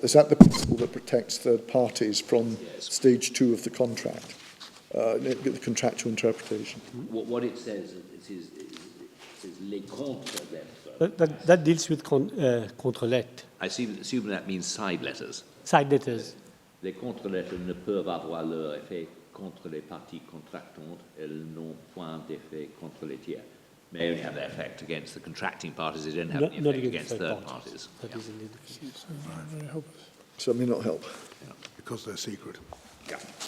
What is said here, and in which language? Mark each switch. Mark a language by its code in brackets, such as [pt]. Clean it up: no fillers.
[en] Is that the principle that protects third parties from stage 2 of the contract, the contractual interpretation? What it says, it says [fr] les contre-lettres [en] That deals with contre-let, I assume that means side letters. side letters. [fr] Les contre-lettres ne peuvent avoir leur effet contre les parties contractantes. Elles n'ont point d'effet contre les tiers. [en] May only have their effect against the contracting parties. They don't have any Not effect against third parties. That is indeed the case. So that may not help. Because they're secret. Yeah.